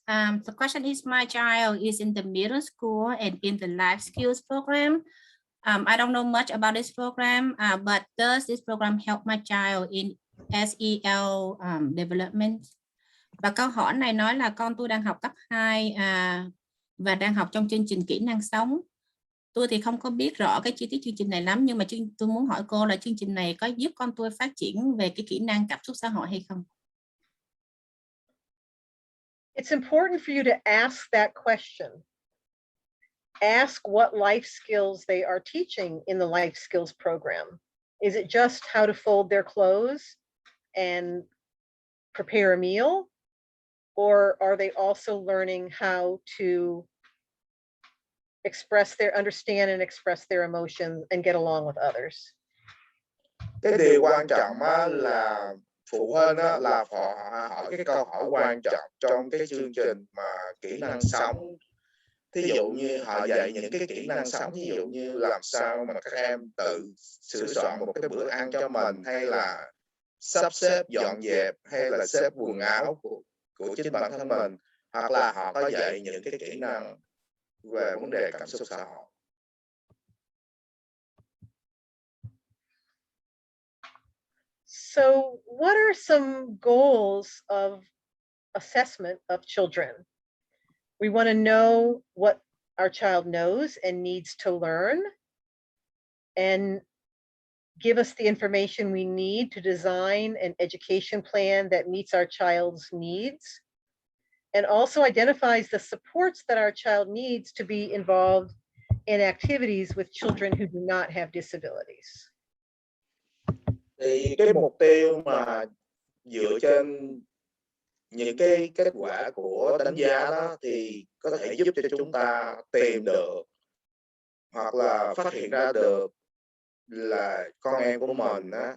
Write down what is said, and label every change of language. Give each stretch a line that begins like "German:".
English: The question is, my child is in the middle school and in the life skills program. I don't know much about this program, but does this program help my child in SEL development?
Vietnamese: Và câu hỏi này nói là con tôi đang học cấp 2 và đang học trong chương trình kỹ năng sống. Tôi thì không có biết rõ cái chi tiết chương trình này lắm, nhưng mà tôi muốn hỏi cô là chương trình này có giúp con tôi phát triển về cái kỹ năng cảm xúc xã hội hay không?
English: It's important for you to ask that question. Ask what life skills they are teaching in the life skills program. Is it just how to fold their clothes and prepare a meal? Or are they also learning how to understand and express their emotions and get along with others?
Vietnamese: Cái điều quan trọng là phụ huynh là hỏi cái câu hỏi quan trọng trong cái chương trình mà kỹ năng sống. Thí dụ như họ dạy những cái kỹ năng sống, ví dụ như làm sao mà các em tự sửa soạn một cái bữa ăn cho mình, hay là sắp xếp dọn dẹp, hay là xếp quần áo của chính bản thân mình, hoặc là họ có dạy những cái kỹ năng về vấn đề cảm xúc xã hội.
English: So what are some goals of assessment of children? We want to know what our child knows and needs to learn, and give us the information we need to design an education plan that meets our child's needs, and also identifies the supports that our child needs to be involved in activities with children who do not have disabilities.
Vietnamese: Thì cái mục tiêu mà dựa trên những cái kết quả của đánh giá đó thì có thể giúp cho chúng ta tìm được hoặc là phát hiện ra được là con em của mình